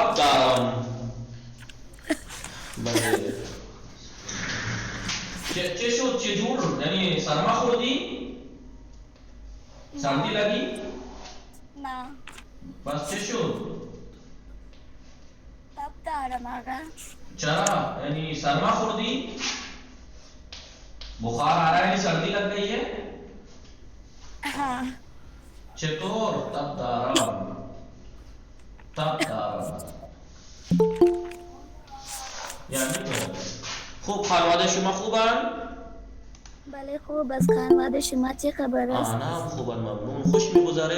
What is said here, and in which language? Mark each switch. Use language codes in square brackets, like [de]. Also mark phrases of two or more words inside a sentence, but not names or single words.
[fa] تب دارم. بله چه شد؟ چه جور؟ یعنی سرما خوردی؟ [ur] سردی لگی؟ [fa] نه بس چه شد؟ تب دارم آقا. چرا؟ یعنی سرما خوردی؟ [ur] بخار آ رہا ہے یعنی سردی لگ گئی ہے؟ ہاں [fa] چطور؟ تب دارم یعنی تو خوب خانواده شما خوبن؟ بله خوب از خانواده شما چه خبر است؟ آنم خوبن ممنون. خوش میگذره؟